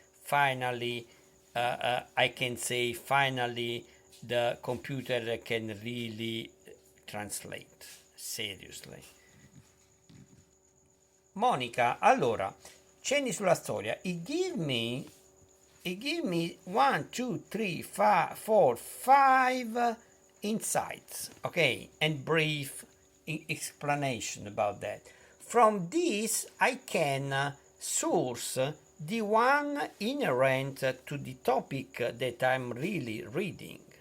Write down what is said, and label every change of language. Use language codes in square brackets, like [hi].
[en] Finally, I can say finally the computer can really translate. Seriously. [it] Monica, allora, cenni sulla storia. [en] It gave me 1, 2, 3, 4, 5 insights, okay, and brief explanation about that. From this, I can source the one inherent to the topic that I'm really reading.